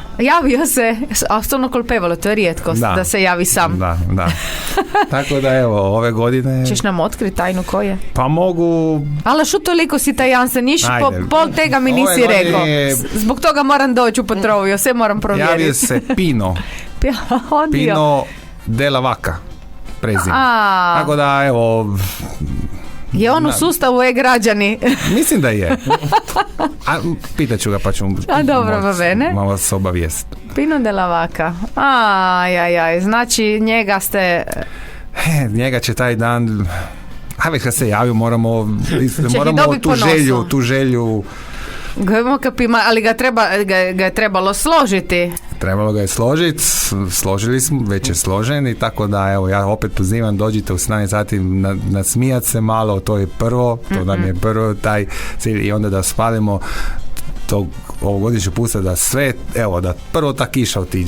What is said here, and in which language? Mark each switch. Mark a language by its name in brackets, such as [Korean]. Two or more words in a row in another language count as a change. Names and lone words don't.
[Croatian] Javio se, a stvarno kolpevalo, to je rijetkost da se javi sam. Da. Tako da evo, ove godine... Ćeš nam otkriti tajnu ko je? Pa mogu... Ali što toliko si tajan se, niš pol tega mi nisi rekao. Zbog toga moram doći u Petroviju, sve moram provjeriti. Javio se Pino. Pino de la Vaca, prezime. Tako da evo... Je on u sustavu e-građani? Mislim da je. A pitat ću ga pa ću A dobro, [Italian] va bene. [Croatian] malo vas obavijestiti. Pino de la Vaca. Aj, znači njega ste... Njega će taj dan, a već kad se javio moramo dobit po nosu. tu želju ali ga je trebalo složiti. trebalo ga je složiti, složili smo, već je složen i tako da evo ja opet pozivam, dođite u 17 sati nasmijat se malo, to je prvo, to nam je prvo taj cilj i onda da spalimo tog ovogodišnjeg pusta da sve, evo da prvo ta kiša otiđe.